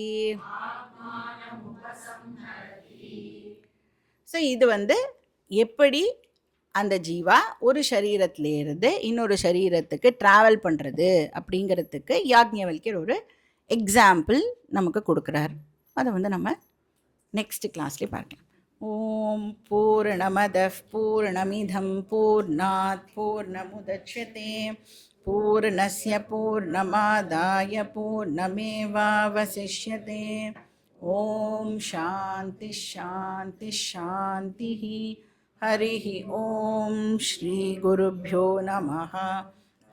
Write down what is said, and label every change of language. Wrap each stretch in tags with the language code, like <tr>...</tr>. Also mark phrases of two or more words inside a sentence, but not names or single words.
<ta>ஸோ இது வந்து எப்படி அந்த ஜீவா ஒரு சரீரத்திலேருந்து இன்னொரு சரீரத்துக்கு ட்ராவல் பண்ணுறது அப்படிங்கிறதுக்கு யாக்ஞவல்கியர் ஒரு எக்ஸாம்பிள் நமக்கு கொடுக்குறார். அதை வந்து நம்ம</ta> <en>next class</en> <ta>பார்க்கலாம்.</ta> <sa>ॐ पूर्णमदः पूर्णमिदं पूर्णात् पूर्णमुदच्यते पूर्णस्य पूर्णमादाय पूर्णमेवावशिष्यते. ॐ शान्ति शान्ति शान्ति. हरिः ॐ श्री गुरुभ्यो नमः.</sa>